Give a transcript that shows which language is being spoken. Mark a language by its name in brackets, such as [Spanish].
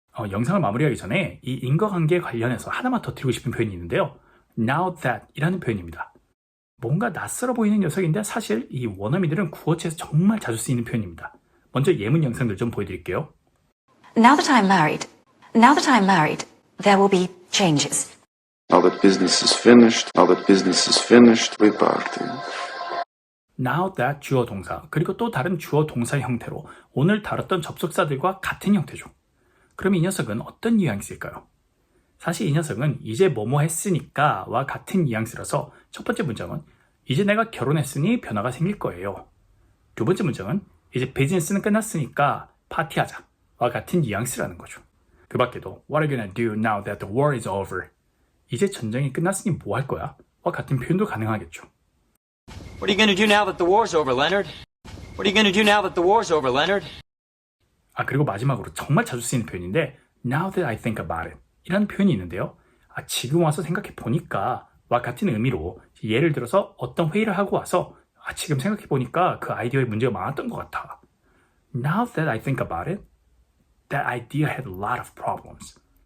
[Korean] 영상을 마무리하기 전에 이 인과관계에 관련해서 하나만 더 드리고 싶은 표현이 있는데요. Now that 이라는 표현입니다. 뭔가 낯설어 보이는 녀석인데 사실 이 원어민들은 구어체에서 정말 자주 쓰이는 표현입니다. 먼저 예문 영상들 좀 보여드릴게요. [English] Now that I'm married, there will be changes. Now that business is finished, we party. [Korean] Now that 주어 동사, 그리고 또 다른 주어 동사 형태로 오늘 다뤘던 접속사들과 같은 형태죠. 그럼 이 녀석은 어떤 뉘앙스일까요? 사실 이 녀석은 이제 뭐뭐 했으니까 와 같은 뉘앙스라서 첫 번째 문장은 이제 내가 결혼했으니 변화가 생길 거예요. 두 번째 문장은 이제 비즈니스는 끝났으니까 파티하자 와 같은 뉘앙스라는 거죠. 그 밖에도 [English] What are you gonna do now that the war is over? [Korean] 이제 전쟁이 끝났으니 뭐 할 거야? 와 같은 표현도 가능하겠죠. [English] What are you gonna do now that the war's over, Leonard? What are you gonna do now that the war's over, Leonard? [Korean] 그리고 마지막으로 정말 자주 쓰이는 표현인데 [English] Now that I think about it [Korean] 이라는 표현이 있는데요. 지금 와서 생각해 보니까 와 같은 의미로 예를 들어서 어떤 회의를 하고 와서 지금 생각해 보니까 그 아이디어에 문제가 많았던 것 같아. [English] Now that I think about it, that idea had a lot of problems.